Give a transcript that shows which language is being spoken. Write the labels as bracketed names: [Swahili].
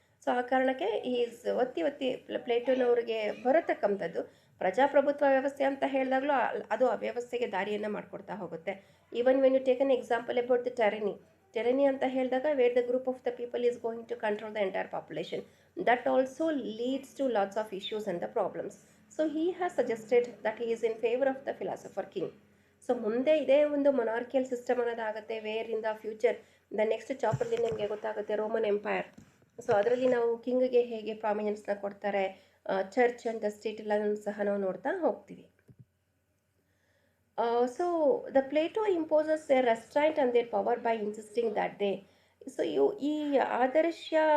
[Kannada] So ಆ ಕಾರಣಕ್ಕೆ ಒತ್ತಿ ಪ್ಲೇಟೋನವ್ರಿಗೆ ಬರತಕ್ಕಂಥದ್ದು ಪ್ರಜಾಪ್ರಭುತ್ವ ವ್ಯವಸ್ಥೆ ಅಂತ ಹೇಳಿದಾಗಲೂ ಅದು ಆ ವ್ಯವಸ್ಥೆಗೆ ದಾರಿಯನ್ನು ಮಾಡಿಕೊಡ್ತಾ ಹೋಗುತ್ತೆ. [English] even when you take an example about the tyranny [Kannada] ಅಂತ ಹೇಳಿದಾಗ, [English] Where the group of the people is going to control the entire population, that also leads to lots of issues and the problems. So he has suggested that he is in favor of the philosopher king. [Kannada] So ಮುಂದೆ ಇದೇ ಒಂದು ಮೊನಾರ್ಕಿಯಲ್ system ಅನ್ನೋದಾಗುತ್ತೆ. [English] where in the future the next [Kannada] ಚಾಪ್ಟರ್ಲಿ ನಿಮಗೆ ಗೊತ್ತಾಗುತ್ತೆ Roman empire. So ಅದರಲ್ಲಿ ನಾವು ಕಿಂಗ್ಗೆ ಹೇಗೆ ಪ್ರಾಮಿನೆನ್ಸ್ನ ಕೊಡ್ತಾರೆ, church and the state ಎಲ್ಲನೂ ಸಹ ನಾವು ನೋಡ್ತಾ ಹೋಗ್ತೀವಿ. [English] So the Plato imposes their restraint on their power by insisting that they. [Kannada] So ಈ ಆದರ್ಶ